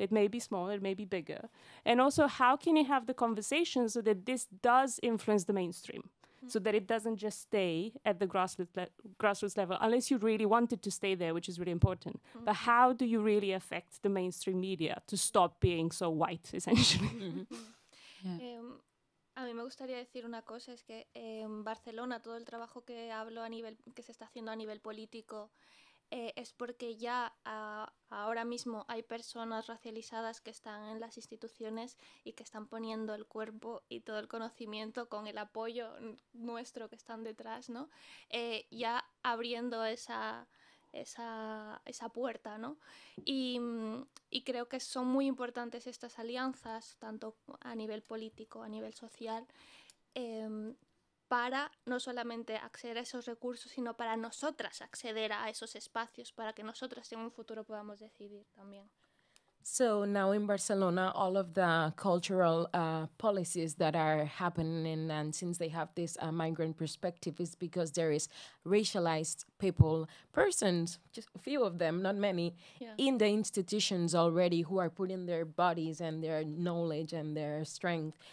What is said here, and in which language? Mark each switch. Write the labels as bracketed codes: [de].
[en] It may be smaller, it may be bigger. And also, how can you have the conversation so that this does influence the mainstream, so that it doesn't just stay at the grassroots level, unless you really want it to stay there, which is really important. But how do you really affect the mainstream media to stop being so white, essentially? [es] A mí me gustaría decir una cosa, es que en Barcelona todo el trabajo que que se está haciendo a nivel político es porque ya ahora mismo hay personas racializadas que están en las instituciones y que están poniendo el cuerpo y todo el conocimiento con el apoyo nuestro que están detrás, ¿no? Ya abriendo esa puerta, ¿no? Y creo que son muy importantes estas alianzas, tanto a nivel político, a nivel social, para no solamente acceder a esos recursos, sino para nosotras acceder a esos espacios, para que nosotras en un futuro podamos decidir también. [en] So now in Barcelona, all of the cultural policies that are happening, and since they have this migrant perspective, is because there is racialized persons, just a few of them, not many, in the institutions already, who are putting their bodies and their knowledge and their strength.